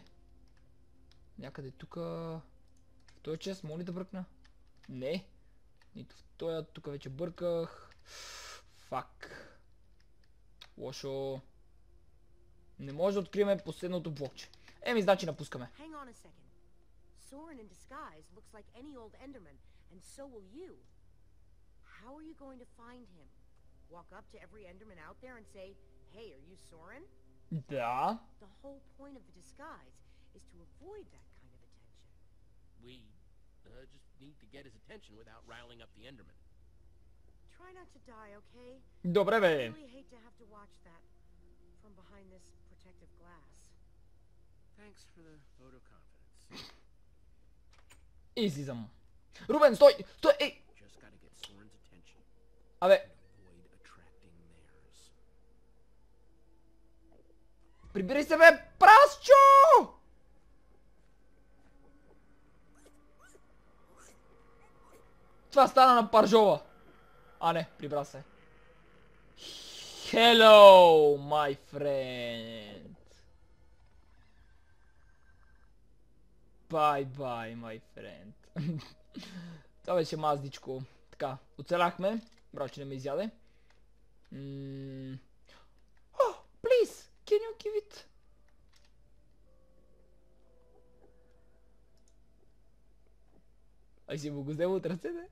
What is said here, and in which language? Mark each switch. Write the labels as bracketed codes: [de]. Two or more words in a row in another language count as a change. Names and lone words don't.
[bg] Някъде тука... В този част мога ли да бръкна? Не. Нито в този, тук вече бърках. Фак. Лошо. Не може да открием последното блокче. Еми, значи напускаме. [en] Hang on a second. Soren in disguise looks like any old Enderman, and so will you. How are you going to find him? Walk up to every Enderman out there and say, "Hey, are you Soren?" [bg] Да. [en] The whole point of the disguise is to avoid that kind of attention. We just need to get his attention without riling up the Enderman. Try not to die, okay? [bg] Добре, [en] I [bg] бе. [en] really hate to have to watch that from behind this protective glass. Thanks for the vote of confidence. [bg] И излизам. Рубен, стой! Стой! Ей! [en] Just gotta get Soren's attention [bg] Абе, [en] and avoid attracting theirs. [bg] прибери се, бе, прасчо! Това стана на Паржова. А, не, прибра се. [en] Hello, my friend. Bye, bye, my friend. [bg] Това беше маздичко. Така, оцеляхме. Браво, че не ме изяде. [en] Oh, please, can you give it? [bg] Ай си му го взема от ръцете.